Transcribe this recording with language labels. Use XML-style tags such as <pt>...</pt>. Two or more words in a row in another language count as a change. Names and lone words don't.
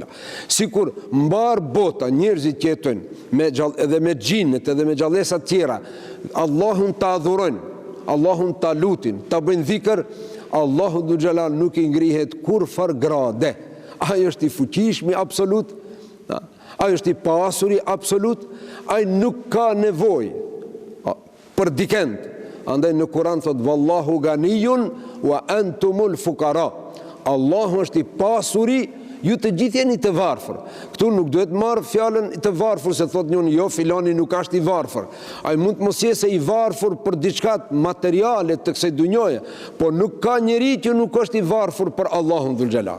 <sq>Sikur mbar bota njerëzit që jetojnë edhe me xhinnet edhe me gjallësa tjera, Allahun ta adhurojnë, Allahun ta lutin, ta bëjnë dhikr, Allahu</sq> <ar>ذو الجلال</ar> <sq>nuk i ngrihet kur far grade. Ai është i fuqishmi absolut, ai është i pasuri absolut, ai nuk ka nevojë për dikend. Andaj në Kur'an thot</sq> <ar>والله غني وأنتم الفقراء.</ar> <sq>Allahu është i pasuri, ju të gjithë jeni të varfër. Këtu nuk duhet marrë fjalën të varfër se thot njëri jo filani nuk është i varfër. Ai mund të mos jetë i varfër për diçka materiale të kësaj dunjoje, por nuk ka njeri që nuk është i varfër për Allahun</sq> <ar>ذو الجلال.</ar>